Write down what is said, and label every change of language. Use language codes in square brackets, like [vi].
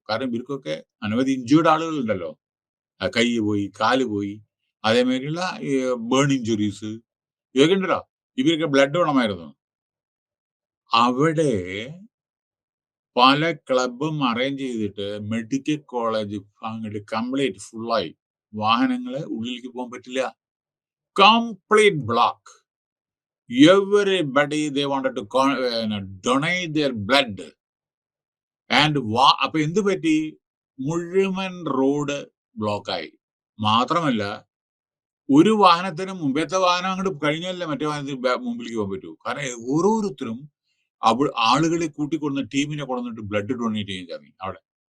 [ml] കാരണം ഇവർക്കൊക്കെ അനവധി ഇഞ്ചേർഡ് ആളുകൾ ഉണ്ടല്ലോ, കൈ പോയി, കാല് പോയി, അതേമാതിരിയുള്ള ബേൺ ഇഞ്ചുറീസ് ഇതൊക്കെ ഉണ്ടല്ലോ. ഇവർക്ക് ബ്ലഡ് വേണമായിരുന്നു. അവിടെ പല ക്ലബും അറേഞ്ച് ചെയ്തിട്ട് മെഡിക്കൽ കോളേജ് അങ്ങോട്ട് കംപ്ലീറ്റ് ഫുള്ളായി. വാഹനങ്ങള് ഉള്ളിലേക്ക് പോകാൻ പറ്റില്ല. Complete block. [en] Everybody they wanted to donate their blood. [ml] And അപ്പൊ എന്ത് പറ്റി? മുഴുവൻ റോഡ് ബ്ലോക്കായി. മാത്രമല്ല, ഒരു വാഹനത്തിന് മുമ്പത്തെ വാഹനം അങ്ങോട്ട് കഴിഞ്ഞാലേ മറ്റേ വാഹനത്തിന് മുമ്പിലേക്ക് പോകാൻ പറ്റൂ. കാരണം ഓരോരുത്തരും ആളുകളെ കൂട്ടിക്കൊടുന്ന ടീമിനെ കൊണ്ടുവന്നിട്ട് ബ്ലഡ് ഡൊണേറ്റ് ചെയ്യാൻ തുടങ്ങി അവിടെ.